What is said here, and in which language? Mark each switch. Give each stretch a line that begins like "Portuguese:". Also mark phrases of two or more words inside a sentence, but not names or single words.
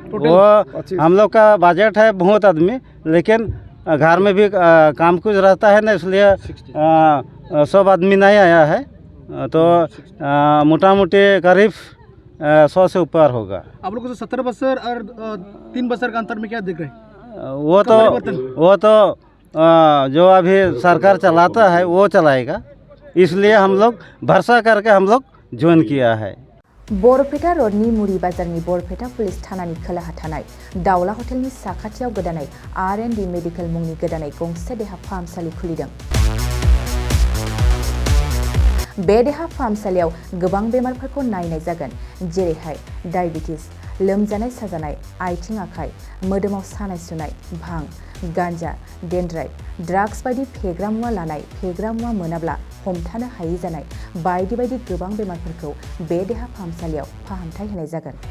Hindi: वो हम लोग का बजट है बहुत आदमी लेकिन घर में भी काम कुछ रहता है ना इसलिए सब आदमी नहीं आया है तो मोटा मोटी करीब 100 से ऊपर होगा। आप लोग को 70 बसर और 3 बसर का अंतर में क्या दिख रहा है? वो तो जो अभी सरकार चलाता है वो चलाएगा, इसलिए हम लोग भरोसा करके हम लोग ज्वाइन किया है।
Bodo: बरपेटा रोडनि मुरी बाजारनि बरपेटा पुलिस थानानि खोलाहा थानाय दाउला हटेलनि साखाथियाव गोदानै R&D मेडिकेल मुंनि गोदानै गंसे देहा फाहामसालि खुलिदों। बे देहा फाहामसालियाव गोबां बेमारफोरखौ नायनाय जागोन, जेरैहाय डायबिटिस, लोमजानाय साजानाय, आथिं आखाइ, मोदोमाव सानाय सुनाय, भां, गान्जा, डेन्ड्राइट, ड्राग्स बायदि फेग्रा मुवा लानाय, फेग्रा मुवा मोनाब्ला हमथानो हायि जानाय बायदि बायदि गोबां बेमारफोरखौ बे देहा फाहामसालियाव फाहामथाय होनाय जागोन।